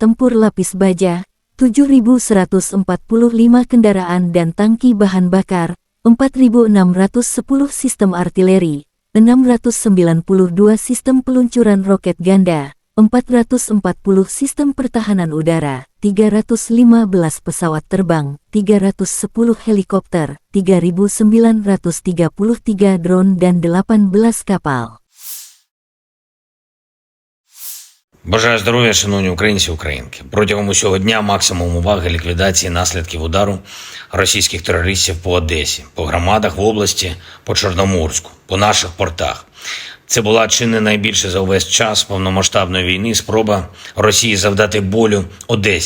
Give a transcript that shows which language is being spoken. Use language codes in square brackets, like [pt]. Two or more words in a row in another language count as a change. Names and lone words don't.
[id] tempur lapis baja, 7.145 kendaraan dan tangki bahan bakar, 4.610 sistem artileri, 692 sistem peluncuran roket ganda, 440 sistem pertahanan udara, 315 pesawat terbang, 310 helikopter, 3.933 drone dan 18 kapal. [uk] Бажаю здоров'я, шановні українці і українки. Протягом усього дня максимум уваги ліквідації наслідків удару російських терористів по Одесі, по громадах в області, по Чорноморську, по наших портах. Це була чи не найбільше за увесь час повномасштабної війни спроба Росії завдати болю Одесі.